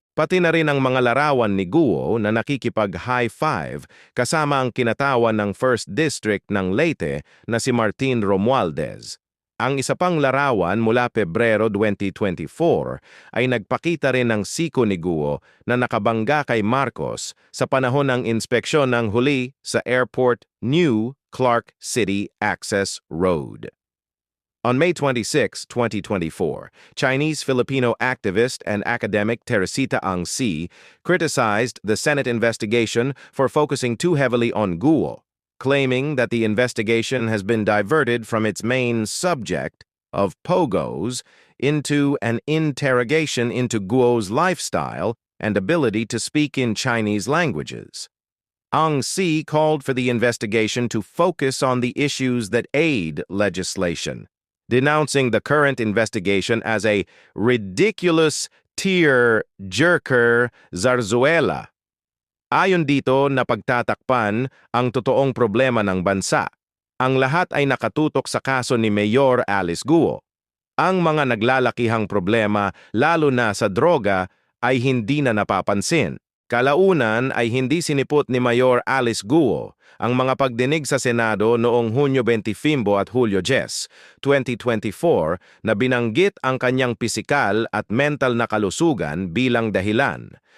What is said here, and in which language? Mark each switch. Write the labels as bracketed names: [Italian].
[Filipino] Pati na rin ang mga larawan ni Guo na nakikipag-high five kasama ang kinatawan ng 1st District ng Leyte na si Martin Romualdez. Ang isa pang larawan mula Pebrero 2024 ay nagpakita rin ng siko ni Guo na nakabangga kay Marcos sa panahon ng inspeksyon ng huli sa Airport New Clark City Access Road. [English] On May 26, 2024, Chinese-Filipino activist and academic Teresita Ang Si criticized the Senate investigation for focusing too heavily on Guo, claiming that the investigation has been diverted from its main subject of pogos into an interrogation into Guo's lifestyle and ability to speak in Chinese languages. Ang Si called for the investigation to focus on the issues that aid legislation, denouncing the current investigation as a ridiculous tear-jerker zarzuela. [Filipino] Ayon dito na pagtatakpan ang totoong problema ng bansa. Ang lahat ay nakatutok sa kaso ni Mayor Alice Guo. Ang mga naglalakihang problema, lalo na sa droga, ay hindi na napapansin. Kalaunan ay hindi sinipot ni Mayor Alice Guo ang mga pagdinig sa Senado noong Hunyo 25 at Hulyo 10, 2024 na binanggit ang kanyang pisikal at mental na kalusugan bilang dahilan.